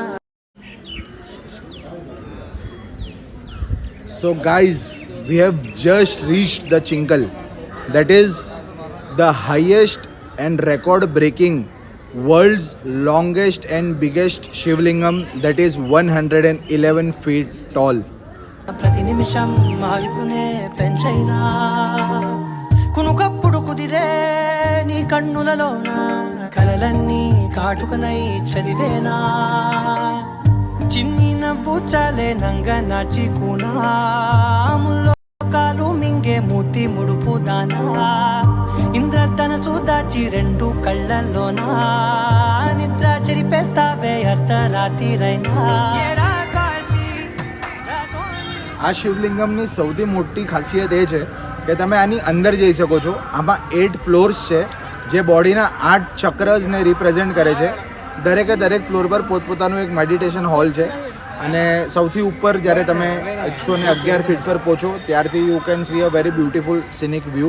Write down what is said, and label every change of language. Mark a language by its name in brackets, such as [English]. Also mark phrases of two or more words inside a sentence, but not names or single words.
[English] So guys, we have just reached the Chinkal. That is the highest and record-breaking world's longest and biggest Shivlingam that is 111 feet tall. [Telugu] ప్రతి నిమిషం ఆయుధునే పెంచైనా కునుకప్పుడు కుదిరే నీ కన్నులలోన కలలన్నీ కాటుకనై చదివేనా చిన్ని నవ్వు చాలే నంగ నాచి కూనాముల్లో కాలు మింగే మూతి ముడుపు దానా ఇంద్రధనసు దాచి రెండు కళ్ళల్లోనా నిద్ర చెరిపేస్తావే అర్ధరాత్రిరైనా [Gujarati] આ શિવલિંગમની સૌથી મોટી ખાસિયત એ છે કે તમે આની અંદર જઈ શકો છો. આમાં 8 ફ્લોર્સ છે જે બોડીના 8 ચક્રસને રિપ્રેઝેન્ટ કરે છે. દરેક ફ્લોર પર પોતપોતાનું એક મેડિટેશન હોલ છે અને સૌથી ઉપર જ્યારે તમે 111 ફીટ પર પહોંચો ત્યારથી [English] you can see a very beautiful scenic view.